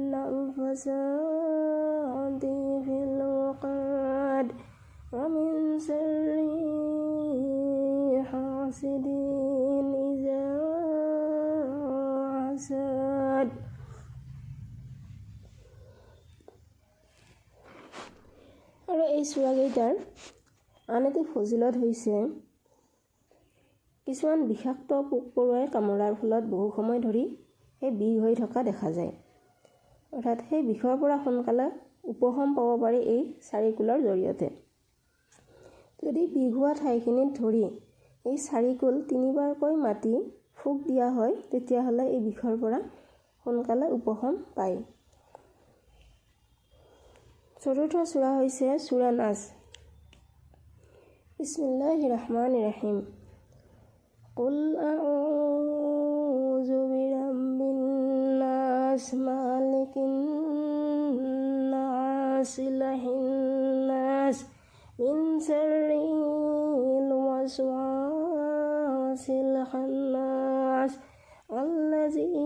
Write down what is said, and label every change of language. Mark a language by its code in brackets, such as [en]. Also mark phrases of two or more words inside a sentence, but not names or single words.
[ar] النفاثات في العقد و من شر حاسد إذا حسد. [as] আৰু এই সূৰাকেইটাৰ আন এটি ফজিলত হৈছে কিছুমান বিষাক্ত পোক পৰুৱাই কামোৰাৰ ফলত বহু সময় ধৰি সেই বিষ হৈ থকা দেখা যায়, অৰ্থাৎ সেই বিষৰ পৰা সোনকালে উপশম পাব পাৰি এই চাৰিকুলৰ জৰিয়তে। যদি বিষ হোৱা ঠাইখিনিত ধৰি এই চাৰিকুল 3বাৰকৈ মাতি ফুক দিয়া হয় তেতিয়াহ'লে এই বিষৰ পৰা সোনকালে উপশম পায়। চতুৰ্থ সূৰা হৈছে সূৰা নাচ। [ar] بسم الله الرحمن الرحيم. قل أعوذ برب الناس ملك الناس إله الناس من شر الوسواس الخناس الذي